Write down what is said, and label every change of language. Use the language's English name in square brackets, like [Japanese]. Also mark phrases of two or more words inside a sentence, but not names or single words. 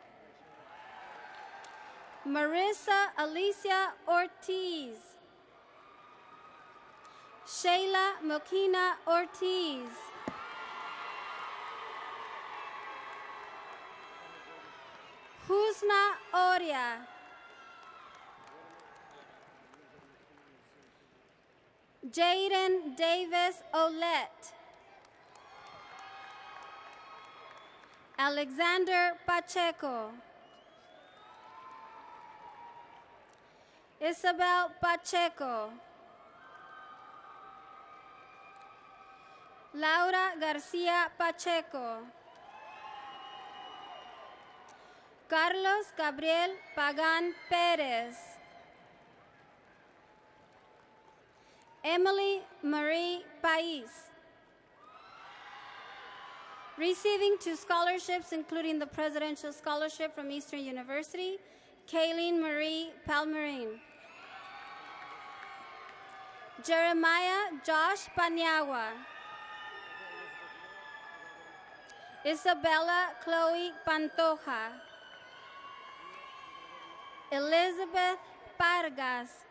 [English] Marissa Alicia Ortiz. Shayla Mokina Ortiz. Husna Oria. Jaden Davis Olette. Alexander Pacheco. Isabel Pacheco. Laura Garcia Pacheco. Carlos Gabriel Pagan Perez. Emily Marie Pais. Receiving 2 scholarships, including the Presidential Scholarship from Eastern University, Kayleen Marie Palmerin. Jeremiah Josh Paniagua. Isabella Chloe Pantoja. Elizabeth Pargas.